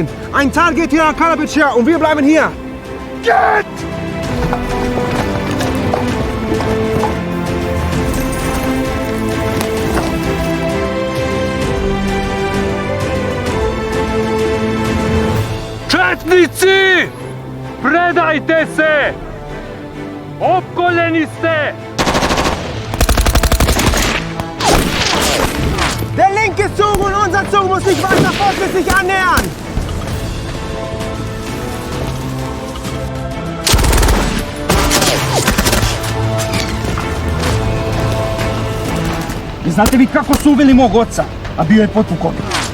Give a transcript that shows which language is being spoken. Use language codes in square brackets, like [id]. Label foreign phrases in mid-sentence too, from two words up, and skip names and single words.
[de] Ein Teil geht hier nach Kalabic her und wir bleiben hier. Geht! [bs] Četnici! Predajte se! Opkoljeni ste! [de] Der linke Zug und unser Zug muss sich weiter fortschrittlich annähern. [bs] Znate vi kako su uveli mog oca, a bio je potpukovnik?